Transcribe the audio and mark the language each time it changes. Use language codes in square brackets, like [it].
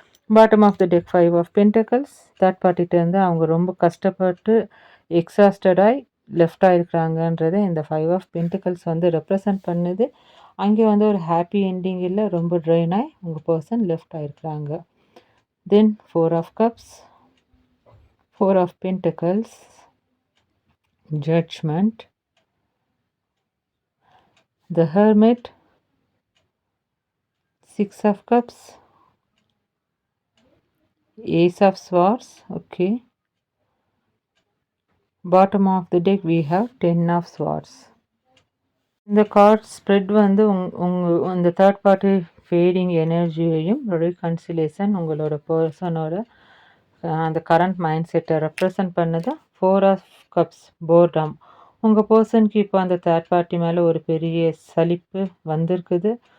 [ta] Bottom of the tech 5 of pentacles, third பார்ட்டிகிட்டேருந்து அவங்க ரொம்ப கஷ்டப்பட்டு எக்ஸாஸ்டடாகி லெஃப்ட் ஆகிருக்கிறாங்கன்றதை இந்த 5 ஆஃப் பென்டக்கல்ஸ் வந்து ரெப்ரசன்ட் பண்ணுது. அங்கே வந்து ஒரு ஹாப்பி என்டிங் இல்லை, ரொம்ப ட்ரெயின் ஆகி உங்கள் person left ஆகிருக்கிறாங்க. [en] Then 4 of cups, 4 of pentacles, judgement, the hermit, 6 of cups, ace of swords. Okay, bottom of the deck we have 10 of swords. [ta] இந்த கார்ட் ஸ்ப்ரெட் வந்து இந்த தேர்ட் பார்ட்டி ஃபேடிங் எனர்ஜியையும் ரீகன்சிலேஷன் உங்களோட பர்சனோட அந்த current mind செட்டை represent பண்ணுது. 4 of cups, boredom, உங்கள் பர்சனுக்கு இப்போ அந்த தேர்ட் பார்ட்டி மேலே ஒரு பெரிய சலிப்பு வந்திருக்குது.